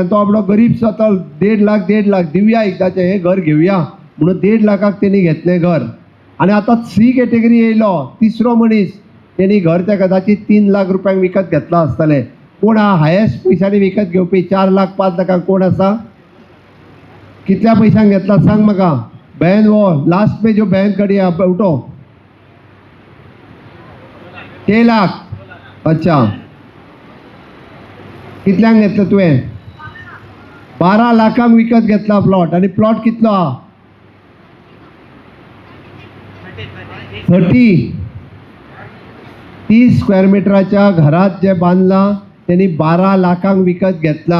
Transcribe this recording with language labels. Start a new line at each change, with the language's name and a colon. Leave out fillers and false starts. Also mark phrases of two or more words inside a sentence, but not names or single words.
Konkani: तो आपलो गरीब तो 1.5 लाख दिवया एकदाचें, हें घर घेवया म्हणून 1.5 लाखाक तेणी घेतलें घर. आनी आतां C कॅटेगरी येयलो, तिसरो मनीस, तेणी घर तें कदाचित 3 लाख रुपयांक विकत घेतलां आसतलें. कोण हायेस्ट पयशांनी विकत घेवपी 4 लाख 5 लाखांक कोण आसा? कितल्या पयशांक घेतला सांग म्हाका.
Hindi: बहन वो लास्ट पे जो बहन खड़ी है उठो. 6 लाख. अच्छा,
Konkani: कितल्यांक घेतलं तुवें? 12 लाखांक विकत घेतला प्लॉट. आनी प्लॉट कितलो हा? 30. 30 स्क्वेअर मिटराच्या घरात जे बांधला त्यांनी 12 लाखांक विकत घेतला.